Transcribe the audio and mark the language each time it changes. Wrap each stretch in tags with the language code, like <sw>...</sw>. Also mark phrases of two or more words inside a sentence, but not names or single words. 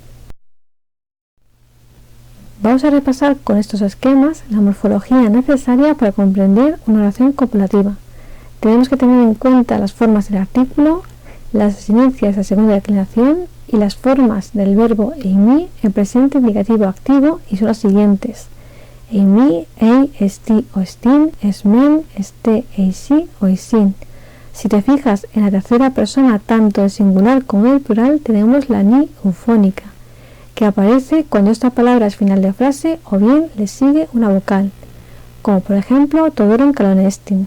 <es>Vamos a repasar con estos esquemas la morfología necesaria para comprender una oración copulativa. Tenemos que tener en cuenta las formas del artículo, las asinencias de segunda declinación y las formas del verbo eimi en presente indicativo activo, y son las siguientes:</es> <el>εἰμί, εἶ, ἐστί o ἐστίν, ἐσμέν, ἐστέ, εἰσί o εἰσίν.</el> <es>Si te fijas en la tercera persona, tanto el singular como el plural, tenemos la ni eufónica, que aparece cuando esta palabra es final de frase o bien le sigue una vocal, como por ejemplo</es> <el>τὸ δῶρον καλόν ἐστιν.</el>